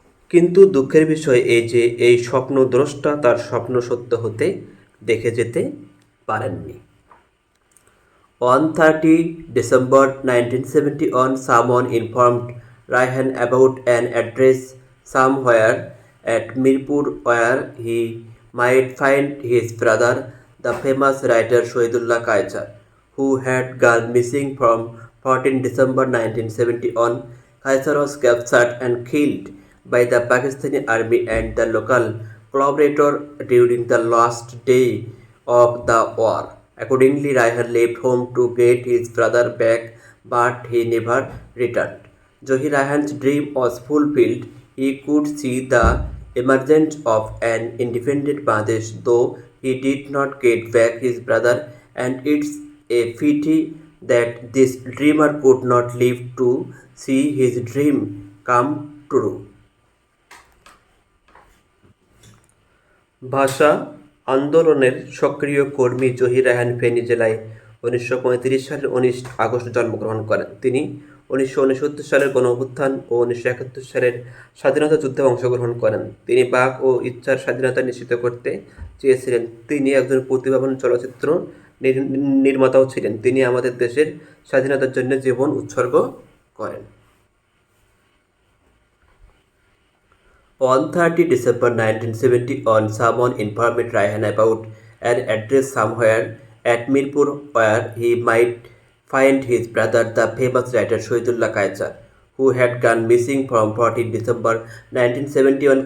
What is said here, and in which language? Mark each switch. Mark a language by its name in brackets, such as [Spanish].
[Bangla] কিন্তু দুঃখের বিষয় এই যে এই স্বপ্নদ্রষ্টা তার স্বপ্ন সত্য হতে দেখে যেতে পারেননি। [English] On 30 December 1971, someone informed Raihan about an address somewhere at Mirpur where he might find his brother, the famous writer Shahidullah Kaisar, who had gone missing from 14 December 1971. Kaisar was captured and killed by the Pakistani army and the local collaborator during the last day of the war. Accordingly, Raihan left home to get his brother back, but he never returned. Zohir Raihan's dream was fulfilled. He could see the emergence of an independent Bangladesh, though he did not get back his brother, and it's a pity that this dreamer could not live to see his dream come true. [Bangla] ভাষা আন্দোলনের সক্রিয় কর্মী জহির রায়হান ফেনী জেলায় 1935 সালের 19 August জন্মগ্রহণ করেন। তিনি 1969 সালের গণঅভ্যুত্থান ও 1971 সালের স্বাধীনতা যুদ্ধে অংশগ্রহণ করেন। তিনি বাক ও ইচ্ছার স্বাধীনতা নিশ্চিত করতে চেয়েছিলেন। তিনি একজন প্রতিভাবান চলচ্চিত্র নির্মাতাও ছিলেন। তিনি আমাদের দেশের স্বাধীনতার জন্য জীবন উৎসর্গ করেন। [English] On 30 December 1971, someone informed Raihan about an address somewhere at Mirpur where he might find his brother, the famous writer Shahidullah Kaisar, who had gone missing from 14 December 1971.